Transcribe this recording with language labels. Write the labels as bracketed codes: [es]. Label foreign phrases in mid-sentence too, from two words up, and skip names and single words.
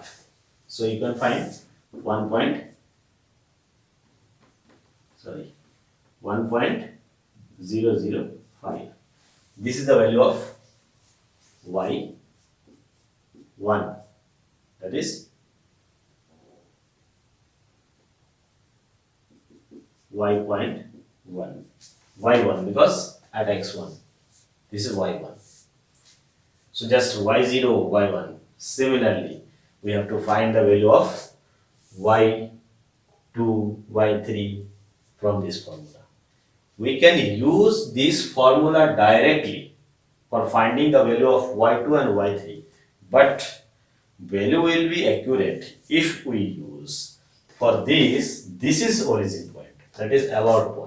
[en] So you can find 1.005. This is the value of y1. That is y.1. y1 because at x1. This is y1. So just y0, y1. Similarly, we have to find the value of y2, y3 from this formula. We can use this formula directly for finding the value of y2 and y3, but value will be accurate if we use for this is origin point, that is about point.